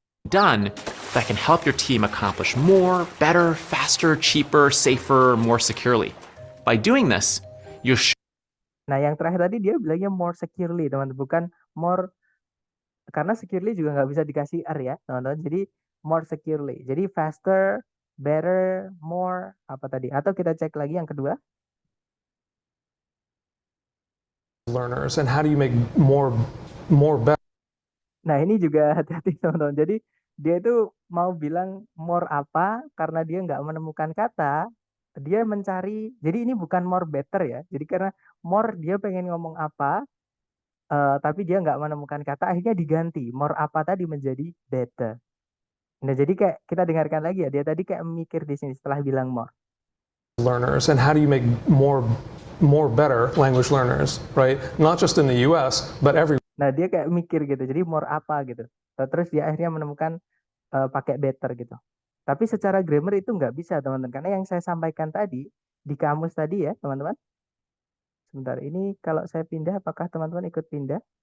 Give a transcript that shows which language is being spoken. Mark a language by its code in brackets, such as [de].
[en] Done that can help your team accomplish more, better, faster, cheaper, safer, more securely. By doing this, you [id] Nah, yang terakhir tadi dia bilangnya more securely, teman-teman. Bukan more, karena securely juga nggak bisa dikasih R ya, teman-teman. Jadi more securely. Jadi faster, better, more, apa tadi? Atau kita cek lagi yang kedua. [en] Learners and how do you make more better? [id] Nah, ini juga hati-hati teman-teman. Jadi dia itu mau bilang more apa karena dia nggak menemukan kata, dia mencari. Jadi ini bukan more better ya. Jadi karena more dia pengen ngomong apa, tapi dia nggak menemukan kata, akhirnya diganti more apa tadi menjadi better. Nah, jadi kayak kita dengarkan lagi ya. Dia tadi kayak mikir di sini setelah bilang more. [en] Learners, and how do you make more better language learners, right? Not just in the US, but everywhere. [id] Nah, dia kayak mikir gitu. Jadi more apa gitu. Terus dia akhirnya menemukan pakai better gitu. Tapi secara grammar itu nggak bisa teman-teman. Karena yang saya sampaikan tadi di kamus tadi ya teman-teman. Sebentar, ini kalau saya pindah apakah teman-teman ikut pindah?